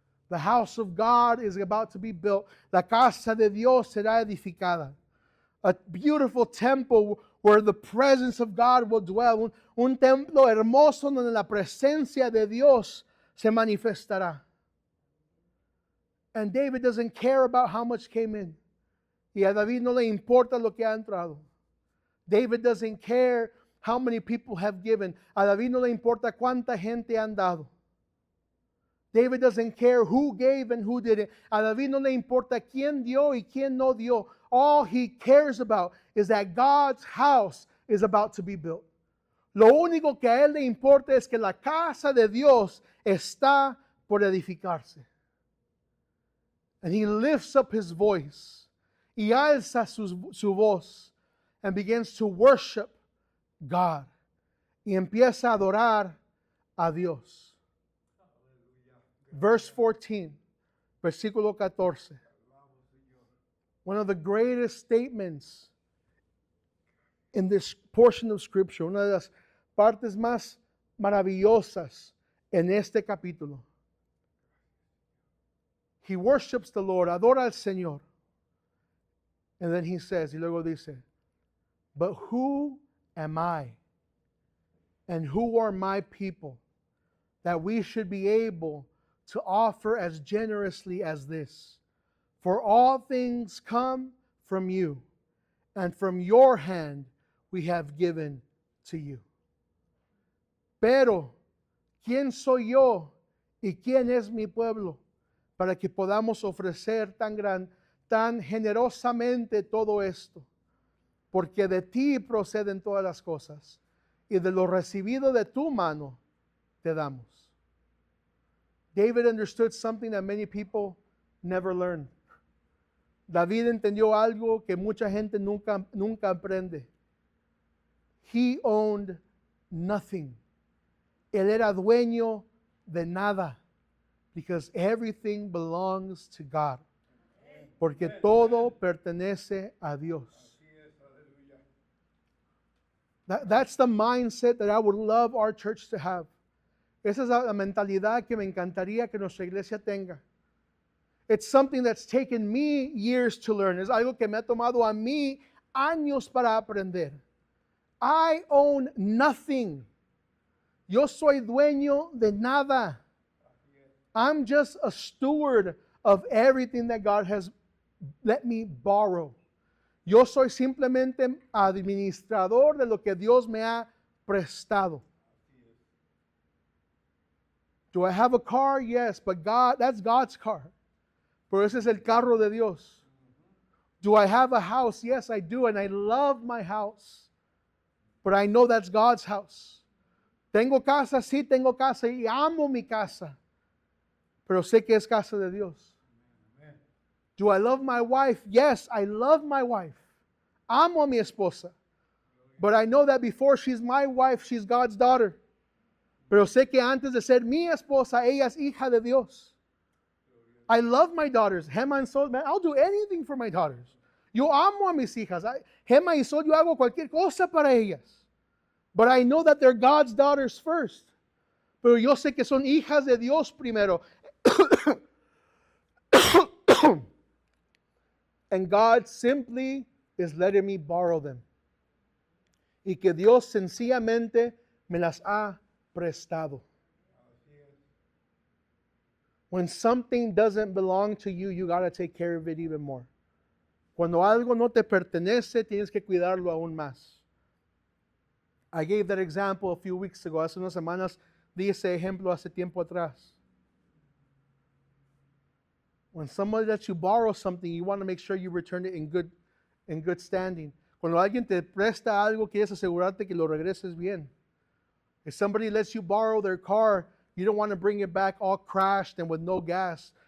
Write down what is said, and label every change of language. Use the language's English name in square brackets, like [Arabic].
[English] The house of God is about to be built. [Spanish] La casa de Dios será edificada. [English] A beautiful temple where the presence of God will dwell. [Spanish] Un templo hermoso donde la presencia de Dios se manifestará. [English] And David doesn't care about how much came in. [Spanish] Y a David no le importa lo que ha entrado. [English] David doesn't care how many people have given. [Spanish] A David no le importa cuánta gente han dado. [English] David doesn't care who gave and who didn't. [Spanish] A David no le importa quién dio y quién no dio. [English] All he cares about is that God's house is about to be built. [Spanish] Lo único que a él le importa es que la casa de Dios está por edificarse. [English] And he lifts up his voice. [Spanish] Y alza su voz. [English] And begins to worship God. [Spanish] Y empieza a adorar a Dios. [English] Verse 14, [Spanish] versículo 14. [English] One of the greatest statements in this portion of Scripture, [Spanish] una de las partes más maravillosas en este capítulo. [English] He worships the Lord, [Spanish] adora al Señor. [English] And then he says, [Spanish] y luego dice, [English] but who am I? And who are my people that we should be able to offer as generously as this? For all things come from you, and from your hand we have given to you. [Spanish] Pero, ¿quién soy yo y quién es mi pueblo para que podamos ofrecer tan generosamente todo esto? Porque de ti proceden todas las cosas, y de lo recibido de tu mano te damos. [English] David understood something that many people never learned. [Spanish] David entendió algo que mucha gente nunca aprende. [English] He owned nothing. [Spanish] Él era dueño de nada. [English] Because everything belongs to God. [Spanish] Porque todo pertenece a Dios. [English] That's the mindset that I would love our church to have. [Spanish] Esa es la mentalidad que me encantaría que nuestra iglesia tenga. [English] It's something that's taken me years to learn. [Spanish] Es algo que me ha tomado a mí años para aprender. [English] I own nothing. [Spanish] Yo soy dueño de nada. [English] I'm just a steward of everything that God has let me borrow. [Spanish] Yo soy simplemente administrador de lo que Dios me ha prestado. [English] Do I have a car? Yes, but that's God's car. [Spanish] Pero ese es el carro de Dios. [English] Do I have a house? Yes, I do, and I love my house. But I know that's God's house. [Spanish] Tengo casa, sí, tengo casa y amo mi casa, pero sé que es casa de Dios. [English] Do I love my wife? Yes, I love my wife. [Spanish] Amo a mi esposa. [English] But I know that before she's my wife, she's God's daughter. [Spanish] Pero sé que antes de ser mi esposa, ella es hija de Dios. [English] I love my daughters. Gemma and Sol, man, I'll do anything for my daughters. [Spanish] Yo amo a mis hijas. Gemma y Sol, yo hago cualquier cosa para ellas. [English] But I know that they're God's daughters first. [Spanish] Pero yo sé que son hijas de Dios primero. [English] And God simply is letting me borrow them. [Spanish] Y que Dios sencillamente me las ha prestado. [English] When something doesn't belong to you, you got to take care of it even more. [Spanish] Cuando algo no te pertenece, tienes que cuidarlo aún más. [English] I gave that example a few weeks ago. [Spanish] Hace unas semanas di ese ejemplo hace tiempo atrás. [English] When somebody lets you borrow something, you want to make sure you return it in good standing. [Spanish] Cuando alguien te presta algo, quieres asegurarte que lo regreses bien. [English] If somebody lets you borrow their car, you don't want to bring it back all crashed and with no gas.